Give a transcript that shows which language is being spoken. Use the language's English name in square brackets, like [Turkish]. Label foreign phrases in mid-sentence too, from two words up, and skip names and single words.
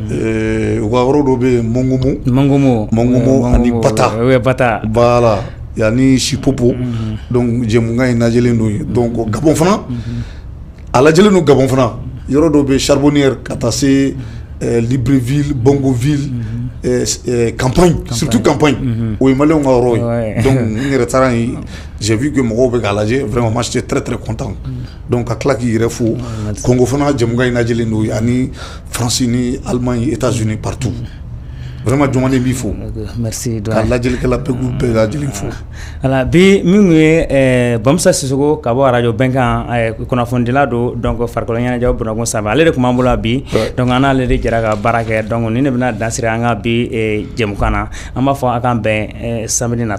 [Bambara] u ka yɔrɔ dɔ bɛ yen Mangomo ani Bata voilà yanni Sipopo donc jɛmukan in lajɛlen don yen donc Gabon fana a lajɛlen don Gabon fana yɔrɔ dɔ bɛ Charbonnière ka taa se Libreville Bongoville [French] campagne surtout campagne [Bambara] o ye maliyɛnw ka yɔrɔ ye donc n yɛrɛ taara yen [French] j'ai vu que [Bambara] mɔgɔw bɛ k'a lajɛ [French] vraiment moi j'étais très content [Bambara] donc ka tila k'i yɛrɛ fo Congo fana jɛmukan in lajɛlen don ani France ni Allemagne États-Unis [French] partout vraiment [Bambara] jɔnmaden b'i fo merci ka lajɛlikɛla bɛɛ lajɛlen fo voilà bi min ye Bamusa Sisoko ka bɔ radio Bɛnkan kunnafonidila don donc farikolo ɲɛnajɛ Bunakun sanfɛ ale de tun b'an bolo bi donc an n'ale de jɛra ka baara kɛ donc ni ne bɛna dansiri an ka bi jɛmukan na an b'a fɔ a k'an bɛn samedi nata